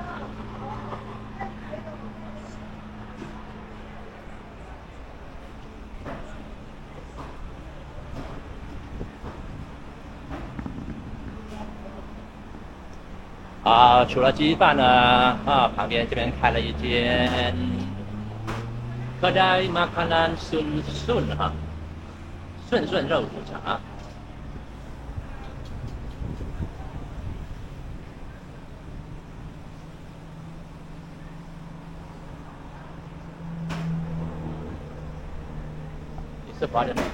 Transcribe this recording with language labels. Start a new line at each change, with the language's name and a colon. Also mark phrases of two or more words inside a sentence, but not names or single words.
Chinese: 啊，除了鸡饭呢，旁边这边开了一间
Malay: kedai makanan
Chinese: Sun 哈，顺肉骨茶。你是华人吗？